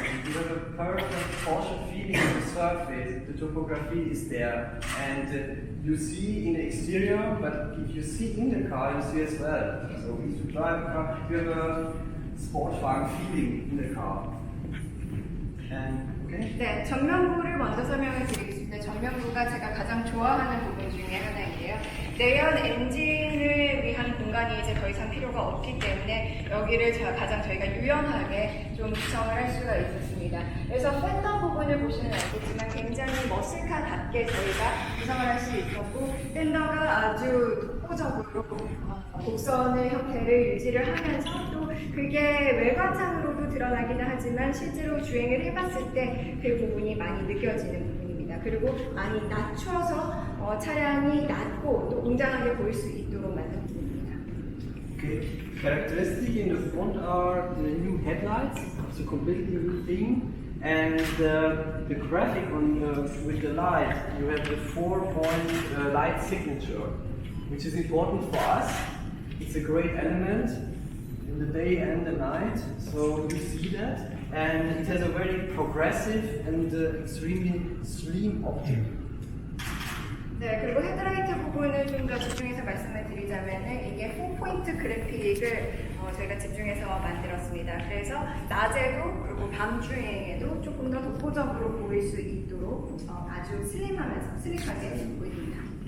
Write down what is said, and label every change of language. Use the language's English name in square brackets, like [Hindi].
[English] You have a perfect Porsche feeling on the surface. The topography is there, and you see in the exterior, but if you see in the car, you see as well. So if you drive a car, you have a Sportwagen feeling in the car. And okay. [Korean] 네, 전면부를 먼저 설명을 드리겠습니다. 전면부가 제가 가장 좋아하는 부분 중에 하나인데요. 내연 엔진을 위한 공간이 이제 더 이상 필요가 없기 때문에 여기를 가장 저희가 유연하게 좀 구성을 할 수가 있었습니다. 그래서 팬더 부분을 보시면 알겠지만 굉장히 머슬카답게 저희가 구성을 할 수 있었고, 팬더가 아주 독보적으로 곡선의 형태를 유지를 하면서 또 그게 외관상으로도 드러나기는 하지만 실제로 주행을 해봤을 때 그 부분이 많이 느껴지는 부분입니다. 그리고 많이 낮춰서 차량이 낮고 또 웅장하게 보일 수 있도록 만든 부분입니다. [English] Okay. Characteristic in the front are the new headlights. It's a completely new thing. And the graphic on with the light, you have the 4-point light signature, which is important for us. It's a great element in the day and the night, so you see that. And it has a very progressive and extremely slim optic. [Korean] 네, 그리고 헤드라이트 부분을 좀 더 집중해서 말씀을 드리자면은 이게 4포인트 그래픽을 저희가 집중해서 만들었습니다. 그래서 낮에도 그리고 밤 주행에도 조금 더 독보적으로 보일 수 있도록 아주 슬림하게 보입니다.